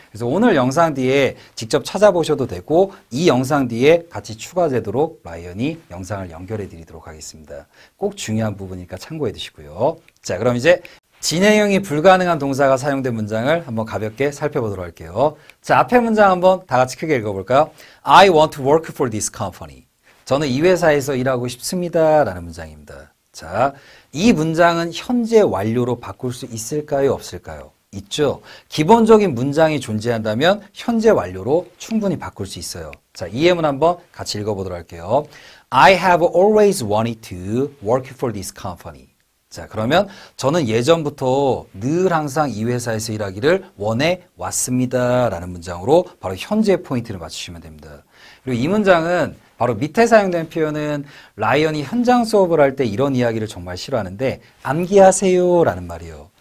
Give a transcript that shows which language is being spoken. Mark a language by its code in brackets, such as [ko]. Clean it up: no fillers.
[ko] 그래서 오늘 영상 뒤에 직접 찾아보셔도 되고 이 영상 뒤에 같이 추가되도록 라이언이 영상을 연결해 드리도록 하겠습니다. 꼭 중요한 부분이니까 참고해 두시고요. 자, 그럼 이제 진행형이 불가능한 동사가 사용된 문장을 한번 가볍게 살펴보도록 할게요. 자, 앞에 문장 한번 다 같이 크게 읽어볼까요? [en] I want to work for this company. [ko] 저는 이 회사에서 일하고 싶습니다. 라는 문장입니다. 자, 이 문장은 현재 완료로 바꿀 수 있을까요? 없을까요? 있죠. 기본적인 문장이 존재한다면 현재 완료로 충분히 바꿀 수 있어요. 자, 이 예문 한번 같이 읽어보도록 할게요. [en] I have always wanted to work for this company. [ko] 자, 그러면 저는 예전부터 늘 항상 이 회사에서 일하기를 원해 왔습니다. 라는 문장으로 바로 현재 포인트를 맞추시면 됩니다. 그리고 이 문장은 바로 밑에 사용된 표현은 라이언이 현장 수업을 할 때 이런 이야기를 정말 싫어하는데 암기하세요 라는 말이에요.